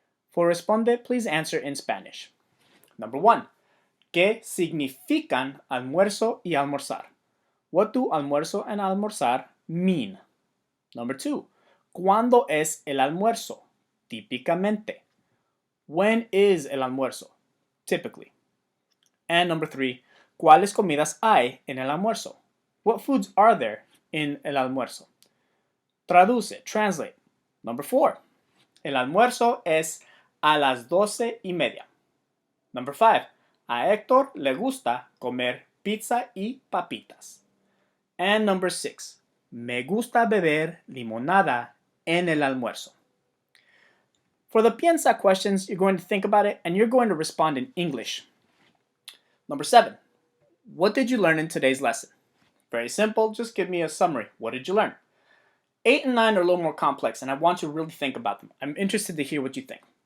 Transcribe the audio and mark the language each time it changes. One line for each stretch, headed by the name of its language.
English: For responde, please answer in Spanish.
Spanish: Number 1, ¿qué significan almuerzo y almorzar?
English: What do almuerzo and almorzar mean? Number 2,
Spanish: ¿cuándo es el almuerzo? Típicamente.
English: When is el almuerzo? Typically. And number 3,
Spanish: ¿cuáles comidas hay en el almuerzo?
English: What foods are there in el almuerzo? Traduce, translate.
Spanish: Number 4, el almuerzo es a las 12:30. Number 5, a Héctor le gusta comer pizza y papitas. And number 6, me gusta beber limonada en el almuerzo.
English: For the piensa questions, you're going to think about it and you're going to respond in English. Number 7, what did you learn in today's lesson? Very simple, just give me a summary. What did you learn? 8 and 9 are a little more complex and I want you to really think about them. I'm interested to hear what you think.